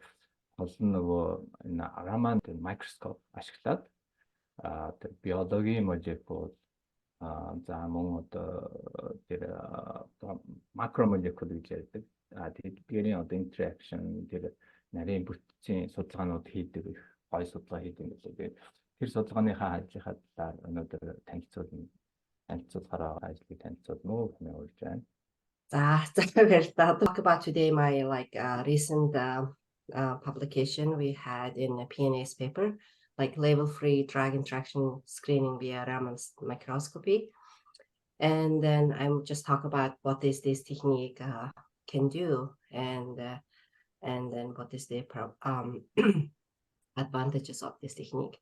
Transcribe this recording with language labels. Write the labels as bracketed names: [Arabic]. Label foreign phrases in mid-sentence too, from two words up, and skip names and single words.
[Mongolian] Гол нь нөгөө энэ Раман микроскоп ашиглаад тэр биологийн молекул за мөн одоо тэр макромолекул гэж ярьдаг. Тэдгээрийн одоо interaction тэр нарийн бүтцийн судалгаанууд хийдэг их гой судалгаа хийдэг юм лээ. Тэр судалгааныхаа ажлынхаа талаар өнөөдөр танилцуулахаар ажлыг танилцуулна уу гэж хэлж байна. [English] Talk about today my recent publication we had in a PNAS paper, like level-free drug interaction screening via Raman microscopy. And then I'm just talk about what is this technique can do, and then what is the advantages of this technique.